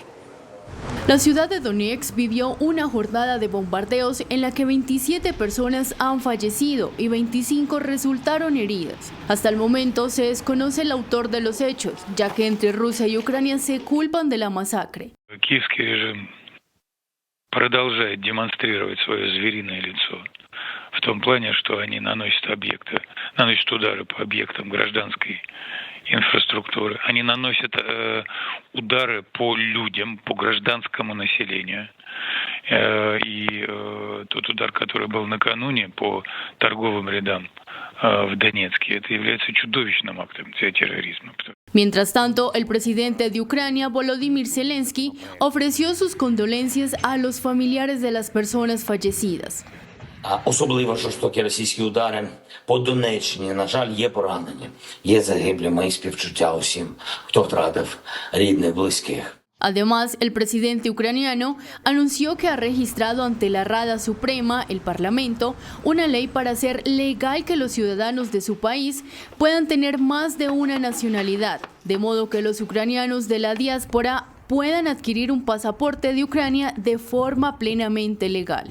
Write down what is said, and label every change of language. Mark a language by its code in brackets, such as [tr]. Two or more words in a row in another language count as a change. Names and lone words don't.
[es] La ciudad de Donetsk vivió una jornada de bombardeos en la que 27 personas han fallecido y 25 resultaron heridas. Hasta el momento se desconoce el autor de los hechos, ya que entre Rusia y Ucrania se culpan de la masacre. [ru] Киевский режим продолжает демонстрировать свое звериное лицо. В том плане, что они наносят удары по объектам гражданской инфраструктуры. Они наносят удары по людям, по гражданскому населению. И тот удар, который был накануне по торговым рядам в Донецке, это является чудовищным актом терроризма. [es] Mientras tanto, el presidente de Ucrania, Volodymyr Zelensky, ofreció sus condolencias a los familiares de las personas fallecidas. [uk] Особливо жорстокі російські удари по Донеччині. На жаль, є поранені, є загиблі. Мої співчуття усім, хто втратив рідних, близьких. [es] Además, el presidente ucraniano anunció que ha registrado ante la Rada Suprema, el Parlamento, una ley para hacer legal que los ciudadanos de su país puedan tener más de una nacionalidad, de modo que los ucranianos de la diáspora puedan adquirir un pasaporte de Ucrania de forma plenamente legal.